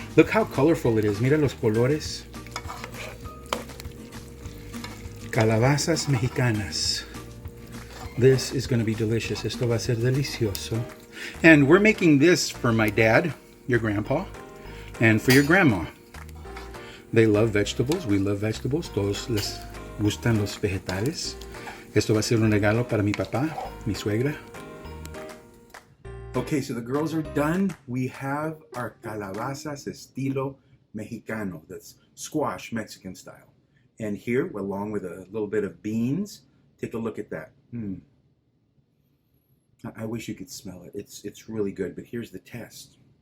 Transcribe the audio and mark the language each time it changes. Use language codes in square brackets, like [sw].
[en] Look how colorful it is. [es] Mira los colores. Calabazas mexicanas. [en] This is going to be delicious. [es] Esto va a ser delicioso. [en] And we're making this for my dad, your grandpa, and for your grandma. They love vegetables. We love vegetables. [es] Todos les gustan los vegetales. Esto va a ser un regalo para mi papá, mi suegra. [en] Okay, so the girls are done. We have our calabazas estilo mexicano. That's squash Mexican style. And here, along with a little bit of beans, take a look at that. I wish you could smell it. It's really good, but here's the test.